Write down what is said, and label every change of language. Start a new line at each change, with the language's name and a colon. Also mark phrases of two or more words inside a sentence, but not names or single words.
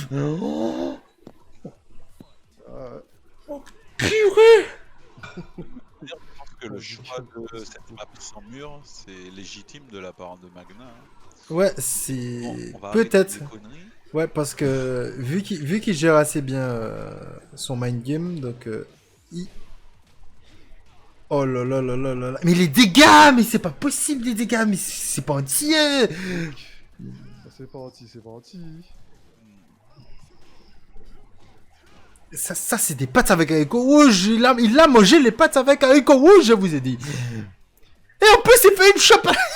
French: Oh, purée. Je pense que le choix de cette map sans mur, c'est légitime de la part de Magna. Hein. Ouais, Bon, c'est... on va arrêter Peut-être. les conneries. Ouais, parce que vu qu'il gère assez bien son
English: mind game,
French: donc... Oh là là là là là là. Mais les dégâts, mais c'est pas possible les dégâts, mais c'est pas entier. C'est parti, c'est parti. Ça c'est des pâtes avec haricot rouge. Il a mangé les pâtes avec haricot rouge, je vous ai dit. Et en plus, il fait une chope.